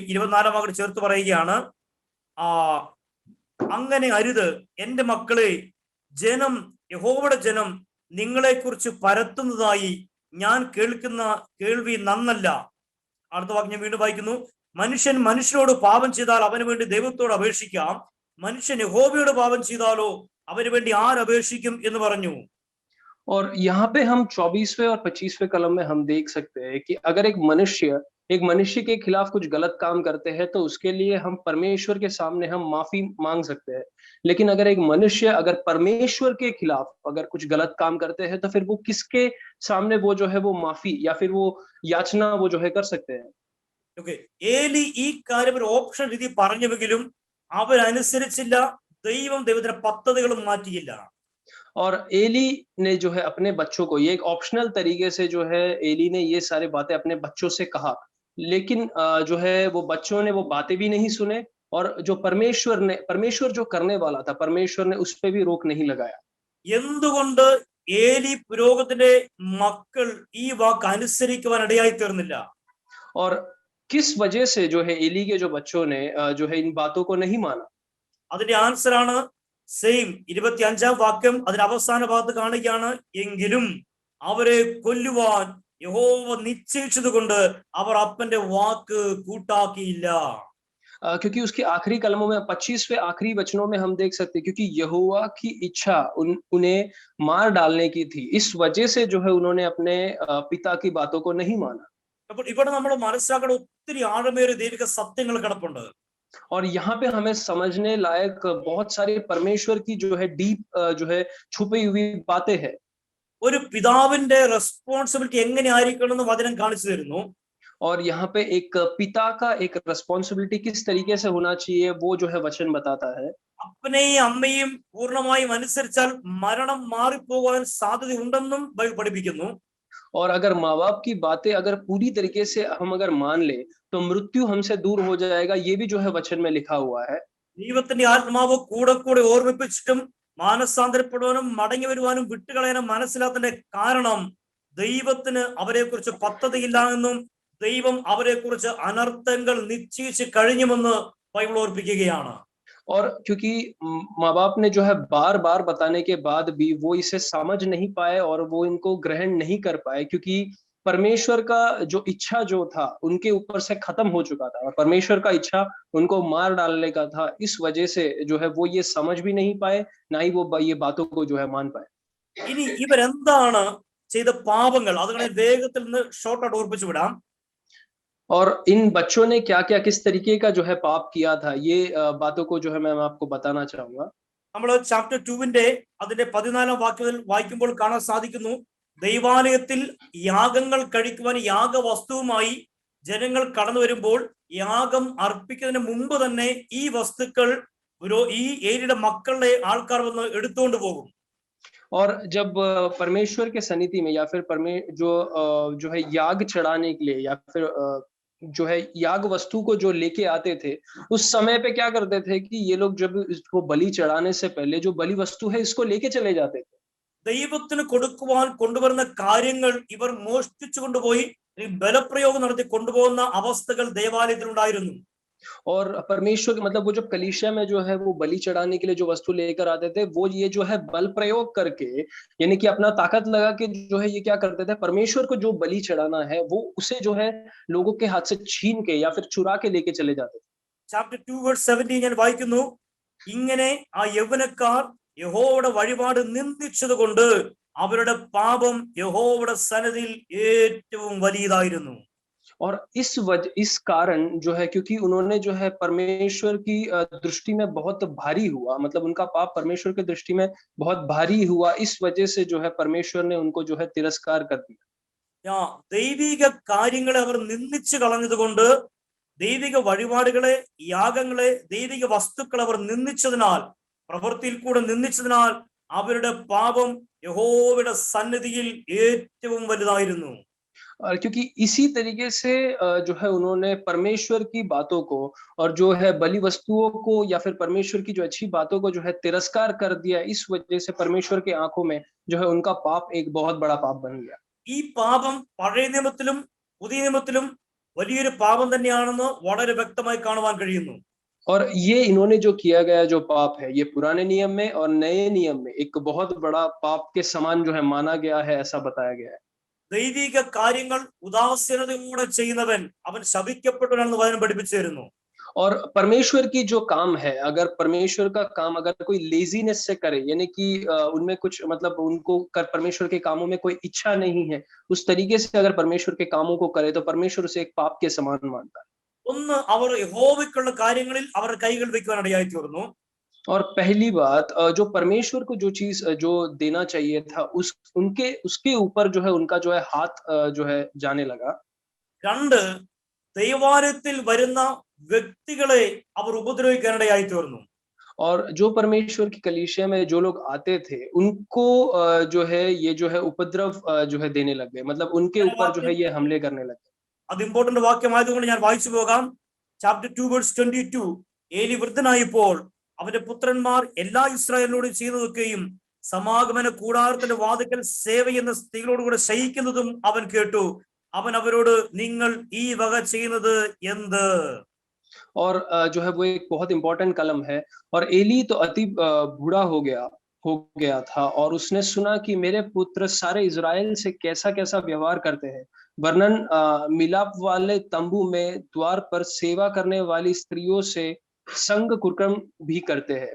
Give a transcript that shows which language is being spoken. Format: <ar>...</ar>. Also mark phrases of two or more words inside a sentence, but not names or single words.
<ml>24-ാം വാക്യം ചേർത്ത് പറയുകയാണ്, അങ്ങനെ അരുത് എന്റെ മക്കളെ, ജനം യഹോവയുടെ ജനം നിങ്ങളെ കുറിച്ച് പരത്തുന്നതായി ഞാൻ കേൾക്കുന്ന കേൾവി നന്നല്ല. അടുത്ത വാക്യം ഞാൻ വീണ്ടും വായിക്കുന്നു. മനുഷ്യൻ മനുഷ്യനോട് പാപം ചെയ്താൽ അവന് വേണ്ടി ദൈവത്തോട് അപേക്ഷിക്കാം. മനുഷ്യൻ യഹോവയോട് പാപം ചെയ്താലോ അവന് വേണ്ടി ആരപേക്ഷിക്കും എന്ന് പറഞ്ഞു.</ml> <hi>और यहाँ पे हम 24वें और 25वें कलम में हम देख सकते हैं कि अगर एक मनुष्य के खिलाफ कुछ गलत काम करते हैं, तो उसके लिए हम परमेश्वर के सामने हम माफी मांग सकते हैं। लेकिन अगर एक मनुष्य अगर परमेश्वर के खिलाफ अगर कुछ गलत काम करते हैं, तो फिर वो किसके सामने वो जो है वो माफी या फिर वो याचना वो जो है कर सकते हैं।</hi> <ml>ഏലി ഈ കാര്യം ഒരു ഓപ്ഷൻ രീതി പറഞ്ഞുവെങ്കിലും അവരനുസരിച്ചില്ല. ദൈവത്തിന്റെ പദ്ധതികളും മാറ്റിയില്ല.</ml> <hi>और एली ने जो है अपने बच्चों को ये एक ऑप्शनल तरीके से जो है एली ने ये सारी बातें अपने बच्चों से कहा, लेकिन जो है वो बच्चों ने वो बातें भी नहीं सुने, और जो परमेश्वर जो करने वाला था, परमेश्वर ने उस पे भी रोक नहीं लगाया।</hi> <ml>എന്തുകൊണ്ട് ഏലി പുരോഗതിന്റെ മക്കൾ ഈ വാക്ക് അനുസരിക്കുവാൻ ഇടയായി തീർന്നില്ല?</ml> <hi>और किस वजह से जो है एली के जो बच्चों ने जो है इन बातों को नहीं माना?</hi> <ml>അതിന്റെ ആൻസർ ആണ് സെയിം 25-ാം വാക്യം അതിന്റെ അവസാന ഭാഗത്ത് കാണുകയാണ്, എങ്കിലും അവരെ കൊല്ലുവാൻ യഹോവ നിശ്ചയിച്ചത് കൊണ്ട് അവർ അപ്പന്റെ വാക്ക് കൂട്ടാക്കിയില്ല.</ml> <hi>क्योंकि उसके आखिरी कलमों में 25वें आखिरी वचनों में हम देख सकते हैं, क्योंकि यहोवा की इच्छा उन्हें मार डालने की थी, इस वजह से जो है उन्होंने अपने पिता की बातों को नहीं माना।</hi> <ml>അപ്പോൾ ഇവിടെ നമ്മൾ മനസ്സിലാക്കേണ്ട ഒത്തിരി ആഴമേറിയ ദൈവിക സത്യങ്ങൾ കിടപ്പുണ്ട്.</ml> <hi>और यहाँ पे हमें समझने लायक बहुत सारे परमेश्वर की जो है डीप जो है छुपी हुई बातें हैं।</hi> <ml>ഒരു പിതാവിന്റെ റെസ്പോൺസിബിലിറ്റി എങ്ങനെ ആയിരിക്കണം എന്ന് വചനം കാണിച്ചു തരുന്നു.</ml> <hi>और यहाँ पे एक पिता का एक रिस्पॉन्सिबिलिटी किस तरीके से होना चाहिए वो जो है वचन बताता है।</hi> <ml>അപ്പനെയും അമ്മയും പൂർണ്ണമായും അനുസരിച്ചാൽ മരണം മാറിപ്പോകാൻ സാധ്യതയുണ്ടെന്നും ബൈബിൾ പഠിപ്പിക്കുന്നു.</ml> <hi>और अगर माँ बाप की बातें अगर पूरी तरीके से हम अगर मान ले तो मृत्यु हमसे दूर हो जाएगा, ये भी जो है वचन में लिखा हुआ है।</hi> <ml>ദൈവത്തിന്റെ ആത്മാവ് കൂടെ കൂടെ ഓർമ്മിപ്പിച്ചിട്ടും മാനസാന്തരപ്പെടുവാനും മടങ്ങി വരുവാനും വിട്ടുകളയാനും മനസ്സിലാത്തതിന്റെ കാരണം ദൈവത്തിന് അവരെ കുറിച്ച് പദ്ധതിയില്ല എന്നും ദൈവം അവരെ കുറിച്ച് അനർത്ഥങ്ങൾ നിശ്ചയിച്ച് കഴിഞ്ഞുമെന്ന് ബൈബിൾ ഓർപ്പിക്കുകയാണ്.</ml> <hi>और क्योंकि माँ बाप ने जो है बार बार बताने के बाद भी वो इसे समझ नहीं पाए और वो इनको ग्रहण नहीं कर पाए, क्योंकि परमेश्वर का जो इच्छा जो था उनके ऊपर से खत्म हो चुका था और परमेश्वर का इच्छा उनको मार डालने का था। इस वजह से जो है वो ये समझ भी नहीं पाए, ना ही वो ये बातों को जो है मान पाए।</hi> <ml>ഇനി ഇവരെന്താണ് ചെയ്ത പാപങ്ങൾ അതുകളെ വേഗത്തിൽ നിന്ന് ഷോർട്ടായിട്ട് ഓർപ്പിച്ചു വിടാം.</ml> <hi>और इन बच्चों ने क्या क्या किस तरीके का जो है पाप किया था, ये बातों को जो है मैं आपको बताना चाहूंगा।</hi> <ml>നമ്മൾ ചാപ്റ്റർ 2 അതിന്റെ 14-ാം വാക്യത്തിൽ വായിക്കുമ്പോൾ കാണാൻ സാധിക്കുന്നു, ദൈവാലയത്തിൽ യാഗങ്ങൾ കഴിക്കുവാൻ യാഗവസ്തുവുമായി ജനങ്ങൾ കടന്നു വരുമ്പോൾ യാഗം അർപ്പിക്കുന്നതിന് മുമ്പ് തന്നെ ഈ വസ്തുക്കൾ ഈ ഏരിയയുടെ മക്കളുടെ ആൾക്കാർ വന്ന് എടുത്തുകൊണ്ട് പോകും.</ml> <hi>और जब परमेश्वर के सन्निधि में या फिर जो है याग चढ़ाने के लिए या फिर जो है याग वस्तु को जो लेके आते थे, उस समय पे क्या करते थे कि ये लोग जब इसको बलि चढ़ाने से पहले जो बलि वस्तु है इसको लेके चले जाते थे।</hi> <ml>ദൈവത്തിന് കൊടുക്കുവാൻ കൊണ്ടുവരുന്ന കാര്യങ്ങൾ ഇവർ മോഷ്ടിച്ചു കൊണ്ടുപോയി ബലപ്രയോഗം നടത്തി കൊണ്ടുപോകുന്ന അവസ്ഥകൾ ദേവാലയത്തിൽ ഉണ്ടായിരുന്നു.</ml> <hi>और परमेश्वर मतलब वो जब कलीसिया में जो है वो बलि चढ़ाने के लिए जो वस्तु लेकर आते थे, वो ये जो है बल प्रयोग करके यानी कि अपना ताकत लगा के जो है ये क्या करते थे, परमेश्वर को जो बलि चढ़ाना है वो उसे जो है लोगों के हाथ से छीन के या फिर चुरा के लेके चले जाते थे।</hi> <ml>ചാപ്റ്റർ 2:17 ഞാൻ വായിക്കുന്നു, ഇങ്ങനെ ആ യൗവനക്കാർ യഹോവയുടെ വഴിപാട് നിന്ദിച്ചത് കൊണ്ട് അവരുടെ പാപം യഹോവയുടെ സന്നിധിയിൽ ഏറ്റവും വലിയതായിരുന്നു.</ml> <hi>और इस कारण जो है क्योंकि उन्होंने जो है परमेश्वर की दृष्टि में बहुत भारी हुआ, मतलब उनका पाप परमेश्वर की दृष्टि में बहुत भारी हुआ, इस वजह से जो है परमेश्वर ने उनको जो है तिरस्कार कर दिया।</hi> <ml>ദൈവിക കാര്യങ്ങളെ അവർ നിന്ദിച്ചു കളഞ്ഞതുകൊണ്ട്, ദൈവിക വഴിപാടുകളെ യാഗങ്ങളെ ദൈവിക വസ്തുക്കളെ അവർ നിന്ദിച്ചതിനാൽ, പ്രവൃത്തിയിൽ കൂടെ നിന്ദിച്ചതിനാൽ അവരുടെ പാപം യഹോവയുടെ സന്നിധിയിൽ ഏറ്റവും വലുതായിരുന്നു.</ml> <hi>क्योंकि इसी तरीके से जो है उन्होंने परमेश्वर की बातों को और जो है बलि वस्तुओं को या फिर परमेश्वर की जो अच्छी बातों को जो है तिरस्कार कर दिया, इस वजह से परमेश्वर के आंखों में जो है उनका पाप एक बहुत बड़ा पाप बन गया।</hi> <ml>ഈ പാപം പഴയ നിയമത്തിലും പുതിയ നിയമത്തിലും വലിയൊരു പാപം തന്നെയാണെന്ന് വളരെ വ്യക്തമായി കാണുവാൻ കഴിയുന്നു.</ml> <hi>और ये इन्होंने जो किया गया जो पाप है, ये पुराने नियम में और नए नियम में एक बहुत बड़ा पाप के समान जो है माना गया है, ऐसा बताया गया है।</hi> <ml>ദൈവിക കാര്യങ്ങൾ ഉദാസീനതയോടെ ചെയ്യുന്നവൻ അവൻ ശപിക്കപ്പെട്ടവനാണെന്ന് വചനം പഠിപ്പിച്ചു തരുന്നു.</ml> <hi>और परमेश्वर की जो काम है, अगर परमेश्वर का काम अगर कोई लेजीनेस से करे, यानी कि उनमें कुछ मतलब उनको परमेश्वर के कामों में कोई इच्छा नहीं है, उस तरीके से अगर परमेश्वर के कामों को करे तो परमेश्वर उसे एक पाप के समान मानता है।</hi> <ml>ഒന്ന് അവർ യഹോവയ്ക്കുള്ള കാര്യങ്ങളിൽ അവർ കൈകൾ വെക്കുവാൻ ഇടയായി തീർന്നു.</ml> <hi>और पहली बात, जो परमेश्वर को जो चीज जो देना चाहिए था उसके ऊपर जो है उनका जो है हाथ जो है जाने लगा।</hi> <ml>രണ്ട്, ദൈവാലയത്തിൽ വരുന്ന വ്യക്തികളെ അവർ ഉപദ്രവിക്കാൻ ഇടയായി തീർന്നു.</ml> <hi>और जो परमेश्वर की कलीसिया में जो लोग आते थे उनको जो है ये जो है उपद्रव जो है देने लग गए, मतलब उनके ऊपर जो है ये हमले करने लगे।</hi> <ml>അത് ഇമ്പോർട്ടന്റ് വാക്യമായതുകൊണ്ട് ഞാൻ വായിച്ചു പോകാം. ചാപ്റ്റർ 2:22, ഏലി വൃദ്ധനായപ്പോൾ അവന്റെ പുത്രന്മാർ എല്ലാ ഇസ്രായേലിനോടും ചെയ്തതൊക്കെയും സമാഗമന കൂടാരത്തിന്റെ വാതിക്കൽ സേവ എന്ന സ്ത്രീകളോടുകൂടെ ശയിക്കുന്നതും അവൻ കേട്ടു. അവൻ അവരോട്, നിങ്ങൾ ഈ വക ചെയ്യുന്നത് എന്ത്?</ml> <hi>और जो है वो एक बहुत इंपॉर्टेंट कलम है। और एली तो अति बूढ़ा हो गया था, और उसने सुना कि मेरे पुत्र सारे इज़राइल से कैसा-कैसा व्यवहार करते हैं। वरन मिलाप वाले तंबू में द्वार पर सेवा करने वाली स्त्रियों से संग कुकर्म भी करते हैं।</hi>